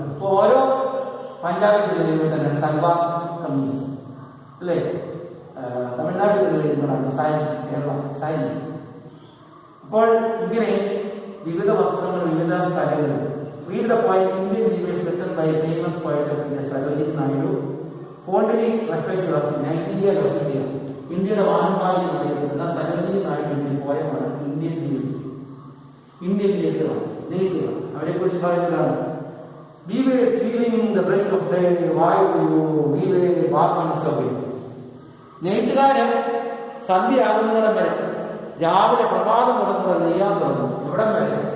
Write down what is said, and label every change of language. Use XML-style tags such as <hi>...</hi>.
<ml>അപ്പോൾ ഓരോ പഞ്ചാബിൽ കഴിയുമ്പോൾ തന്നെ സൽവാർ കമീസ്, അല്ലേ, തമിഴ്നാട്ടിൽ കഴിയുമ്പോഴാണ് സാരി, കേരള സാരി. അപ്പോൾ ഇങ്ങനെ വിവിധ വസ്ത്രങ്ങൾ വിവിധ സ്ഥലങ്ങളിൽ.</ml> <en>Read the poem Indian Weavers written by famous poet of India, Sarojini Naidu, fondly referred to as Nightingale of India.</en> <ml>ഇന്ത്യയുടെ വാനമ്പാടി എന്ന് പറയുന്ന സരോജിനി നായിഡുവിന്റെ പോയമാണ് ഇന്ത്യൻ വീവേഴ്സ്. ഇന്ത്യൻ നെയ്ത്തുകൾ അവരെ കുറിച്ച് പറയുന്നതാണ്.</ml> <en>Weavers weaving in the break of day, while you weave a garments away.</en> <ml>നെയ്ത്തുകാരൻ സന്ധ്യയാകുന്നിടം വരെ, രാവിലെ പ്രഭാതം മുടങ്ങുന്നത് നെയ്യാൻ തുടങ്ങും. എവിടം വരെ?</ml>